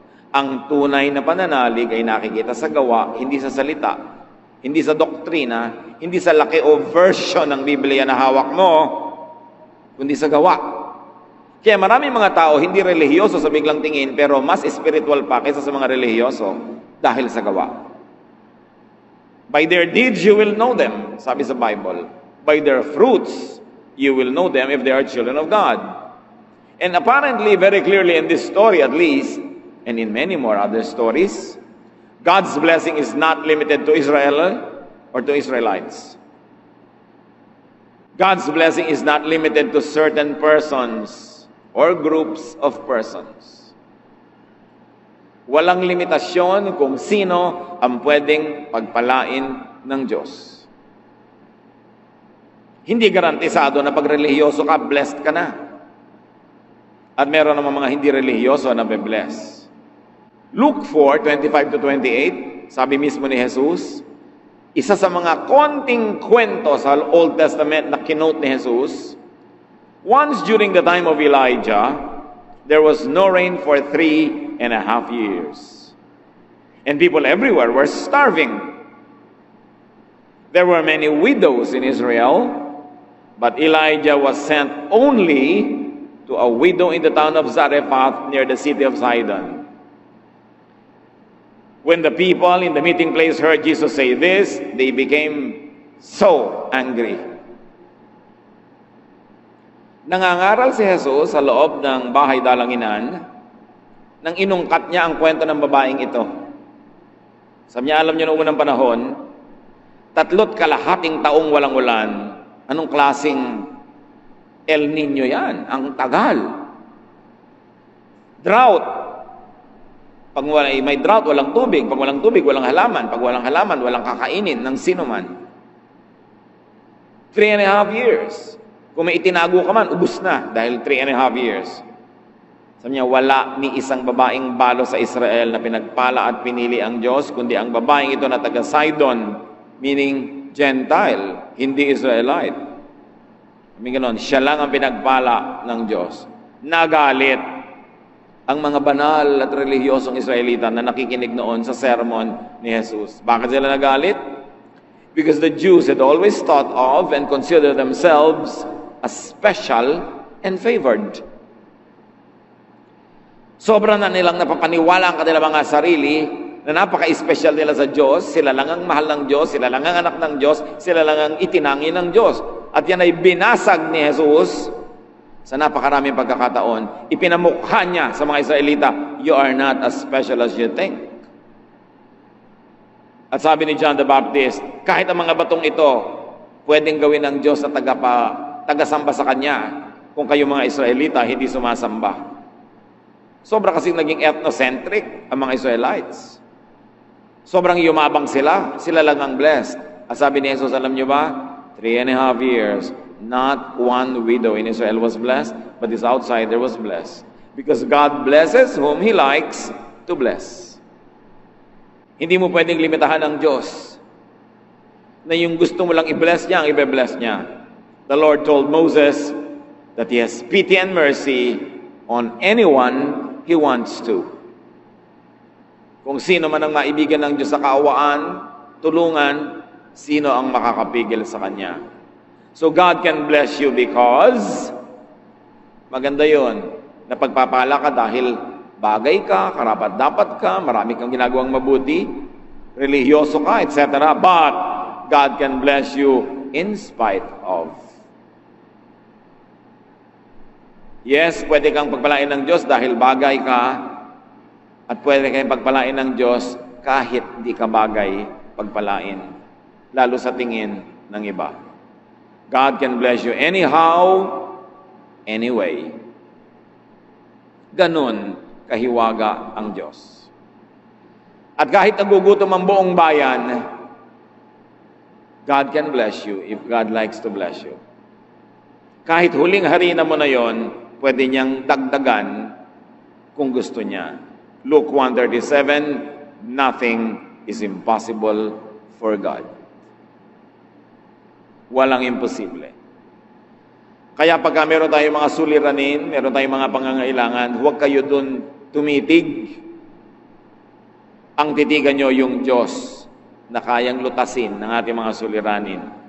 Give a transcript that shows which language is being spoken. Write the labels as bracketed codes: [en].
[tl] Ang tunay na pananalig ay nakikita sa gawa, hindi sa salita, hindi sa doktrina, hindi sa laki o version ng Biblia na hawak mo, kundi sa gawa. Kaya maraming mga tao hindi relihiyoso sa biglang tingin, pero mas spiritual pa kaysa sa mga relihiyoso dahil sa gawa. [en] By their deeds you will know them, [tl] sabi sa Bible. [en] By their fruits you will know them if they are children of God. And apparently, very clearly in this story at least, and in many more other stories, God's blessing is not limited to Israel or to Israelites. God's blessing is not limited to certain persons or groups of persons. [tl] Walang limitasyon kung sino ang pwedeng pagpalain ng Diyos. Hindi garantisado na pag relihiyoso ka, blessed ka na. At meron naman mga hindi relihiyoso na be-bless. Luke 4:25-28, sabi mismo ni Jesus, isa sa mga konting kwento sa Old Testament na kinote ni Jesus, [en] once during the time of Elijah, there was no rain for 3.5 years. And people everywhere were starving. There were many widows in Israel, but Elijah was sent only to a widow in the town of Zarephath near the city of Sidon. When the people in the meeting place heard Jesus say this, they became so angry. [tl] Nangangaral si Jesus sa loob ng bahay dalanginan nang inungkat niya ang kwento ng babaeng ito. Sabi niya, alam niyo noong unang panahon, 3.5 taong walang ulan. Anong klaseng El Nino yan? Ang tagal. Drought. Pag may drought, walang tubig. Pag walang tubig, walang halaman. Pag walang halaman, walang kakainin ng sino man. 3.5 years. Kung may itinago ka man, ubus na dahil 3.5 years. Sabi niya, wala ni isang babaeng balo sa Israel na pinagpala at pinili ang Diyos, kundi ang babaeng ito na taga Sidon, [en] meaning Gentile, [tl] hindi Israelite. Ganon, siya lang ang pinagpala ng Diyos. Nagalit ang mga banal at relihiyosong Israelita na nakikinig noon sa sermon ni Jesus. Bakit sila nagalit? [en] Because the Jews had always thought of and considered themselves as special and favored. [tl] Sobra na nilang napapaniwala ang kanilang mga sarili na napaka-special nila sa Diyos, sila lang ang mahal ng Diyos, sila lang ang anak ng Diyos, sila lang ang itinangi ng Diyos. At yan ay binasag ni Jesus sa napakaraming pagkakataon. Ipinamukha niya sa mga Israelita, [en] you are not as special as you think. [tl] At sabi ni John the Baptist, kahit ang mga batong ito, pwedeng gawin ng Diyos na tagasamba sa Kanya kung kayo mga Israelita hindi sumasamba. Sobra kasing naging ethnocentric ang mga Israelites. Sobrang yumabang sila lang ang blessed. At sabi ni Jesus, alam niyo ba, [en] 3.5 years, not one widow in Israel was blessed, but this outsider was blessed. Because God blesses whom He likes to bless. [tl] Hindi mo pwedeng limitahan ng Diyos na yung gusto mo lang i-bless niya, ang i-bless niya. [en] The Lord told Moses that He has pity and mercy on anyone He wants to. [tl] Kung sino man ang maibigan ng Diyos sa kaawaan, tulungan, sino ang makakapigil sa Kanya. [en] So God can bless you because [tl] maganda yon na pagpapala ka dahil bagay ka, karapat-dapat ka, marami kang ginagawang mabuti, relihiyoso ka, etc. But [en] God can bless you in spite of. [tl] Yes, pwede kang pagpalain ng Diyos dahil bagay ka, at pwede kang pagpalain ng Diyos kahit di ka bagay pagpalain, lalo sa tingin ng iba. [en] God can bless you anyhow, anyway. [tl] Ganun kahiwaga ang Diyos. At kahit nagugutom ang buong bayan, [en] God can bless you if God likes to bless you. [tl] Kahit huling harina mo na yon, pwede niyang dagdagan kung gusto niya. [en] Luke 1:37, nothing is impossible for God. [tl] Walang imposible. Kaya pagka meron tayong mga suliranin, meron tayong mga pangangailangan, huwag kayo dun tumitig. Ang titigan nyo yung Diyos na kayang lutasin ng ating mga suliranin.